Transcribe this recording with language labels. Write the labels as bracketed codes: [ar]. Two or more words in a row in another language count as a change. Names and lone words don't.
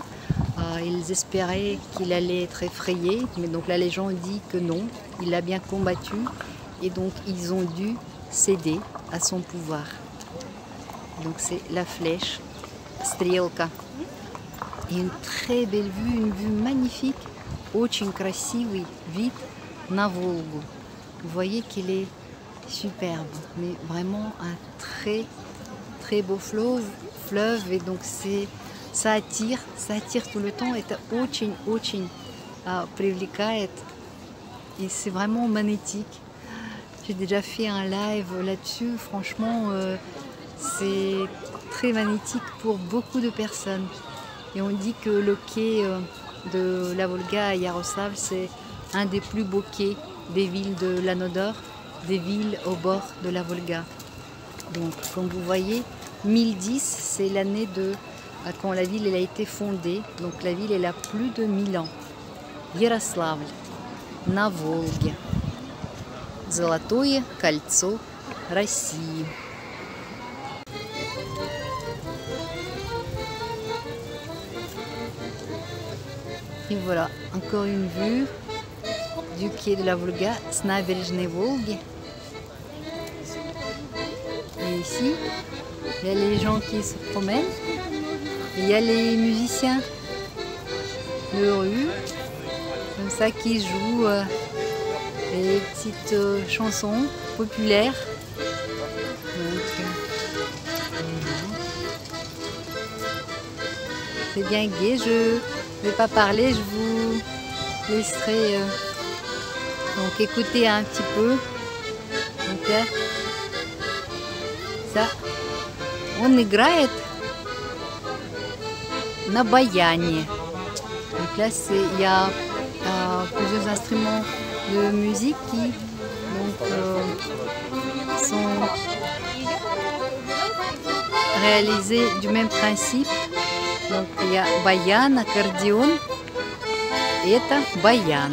[fr] Ils espéraient qu'il allait être effrayé, mais donc la légende dit que non, il l'a bien combattu et donc ils ont dû céder à son pouvoir. Donc c'est la flèche, Стрелка. Et une très belle vue, une vue magnifique, [ru] очень красивый вид на Волгу. [fr] Vous voyez qu'il est superbe, mais vraiment un très très beau fleuve et donc ça attire tout le temps. [ru] Это очень привлекает [fr] et c'est vraiment magnétique. J'ai déjà fait un live là-dessus, franchement c'est très magnétique pour beaucoup de personnes. Et on dit que le quai de la Volga à Iaroslavl, c'est un des plus beaux quais des villes de l'Anodor, des villes au bord de la Volga. Donc, comme vous voyez, 1010, c'est l'année quand la ville elle a été fondée. Donc, la ville elle a plus de 1000 ans. [ru] Ярославль, на Волге. Золотое кольцо России. [fr] Et voilà, encore une vue du quai de la Volga, [ru] с набережной Волги. [fr] Et ici, il y a les gens qui se promènent. Et il y a les musiciens de rue, comme ça, qui jouent des petites chansons populaires. C'est bien gai. Je ne vais pas parler, je vous laisserai donc écouter un petit peu. Donc là, ça, on [ru] играет на баяне. [fr] Donc là, il y a plusieurs instruments de musique qui sont réalisés du même principe. Donc il y a баян, accordéon, et [ru] это баян.